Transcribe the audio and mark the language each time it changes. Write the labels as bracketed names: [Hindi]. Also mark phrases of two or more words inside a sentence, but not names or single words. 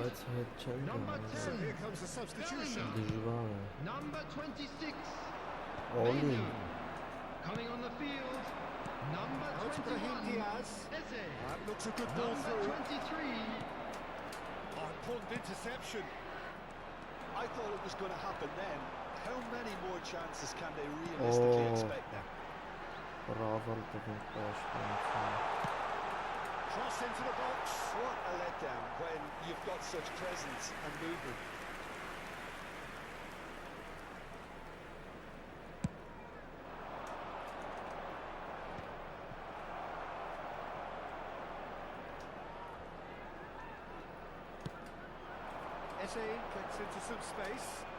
[Armenian] Բայց հետ չեն [English] Number [Armenian] գալիս։ [English] 10. So here comes the substitution. [Armenian] Դժվար է։ [English] Number 26. [Armenian] Օլի։ [English] Bellingham. Coming on the field. Number Out to Brahim 21. Diaz. Eze. That looks a good ball Number through. 23. Important interception. I thought it was going to happen then. How many more chances can they realistically expect now? [Armenian] Ռավալ դեպք պաշտպանություն։ [English] Cross into the box. What a letdown when you've got such presence and movement. Eze gets into some space.